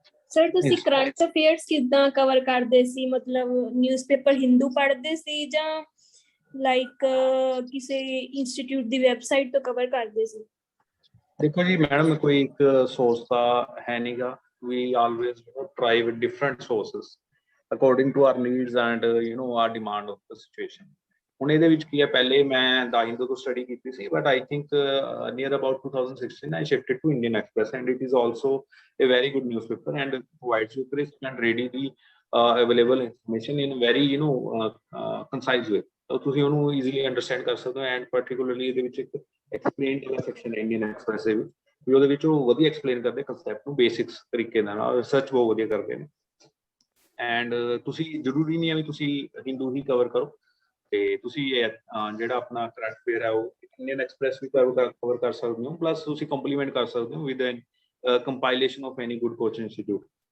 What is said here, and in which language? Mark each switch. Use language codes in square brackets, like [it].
[pa] Sir ਤੁਸੀਂ current affairs ਕਿੱਦਾਂ cover ਕਰਦੇ ਸੀ, ਮਤਲਬ ਨਿਊਜ਼ਪੇਪਰ ਹਿੰਦੂ ਪੜ੍ਹਦੇ ਸੀ ਜਾਂ ਲਾਈਕ ਕਿਸੇ ਇੰਸਟੀਚਿਊਟ ਦੀ ਵੈਬਸਾਈਟ ਤੋਂ ਕਵਰ ਕਰਦੇ ਸੀ? ਦੇਖੋ ਜੀ ਮੈਡਮ, ਕੋਈ ਇੱਕ ਸੋਰਸ ਤਾਂ ਹੈ ਨਹੀਂਗਾ। [en] We always try with different sources according to our needs and our demand of the situation. [pa] ਹੁਣ ਇਹਦੇ ਵਿੱਚ ਕੀ ਹੈ, ਪਹਿਲੇ ਮੈਂ ਦਾ ਹਿੰਦੂ ਤੋਂ ਸਟੱਡੀ ਕੀਤੀ ਸੀ, [en] But I think near about 2016 I shifted to Indian Express, and it is also a very good newspaper and provides you crisp and readily available information in a very concise way. [pa] ਤਾਂ ਤੁਸੀਂ ਉਹਨੂੰ easily understand ਕਰ ਸਕਦੇ ਹੋ। And ਪਾਰਟੀਕੂਲਰਲੀ ਇਹਦੇ ਵਿੱਚ ਇੱਕ explain ਵਾਲਾ ਸੈਕਸ਼ਨ ਹੈ ਇੰਡੀਅਨ ਐਕਸਪ੍ਰੈਸ ਦੇ ਵਿੱਚ, ਵੀ ਉਹਦੇ ਵਿੱਚ ਉਹ ਵਧੀਆ ਐਕਸਪਲੇਨ ਕਰਦੇ ਕੰਸੈਪਟ ਨੂੰ ਬੇਸਿਕਸ ਤਰੀਕੇ ਨਾਲ, ਰਿਸਰਚ ਬਹੁਤ ਵਧੀਆ ਕਰਦੇ ਨੇ। ਐਂਡ ਤੁਸੀਂ ਜ਼ਰੂਰੀ ਨਹੀਂ ਹੈ ਵੀ ਤੁਸੀਂ ਹਿੰਦੂ ਹੀ ਕਵਰ ਕਰੋ, ਤੇ ਤੁਸੀਂ ਜਿਹੜਾ ਆਪਣਾ ਕਰੰਟ ਅਫੇਅਰ ਹੈ ਉਹ ਇੰਡੀਅਨ ਐਕਸਪ੍ਰੈਸ ਵੀ ਕਵਰ ਕਰ ਸਕਦੇ ਹੋ, ਪਲੱਸ ਤੁਸੀਂ ਕੰਪਲੀਮੈਂਟ ਕਰ ਸਕਦੇ ਹੋ [en] with compilation of any good coaching [pa] institute.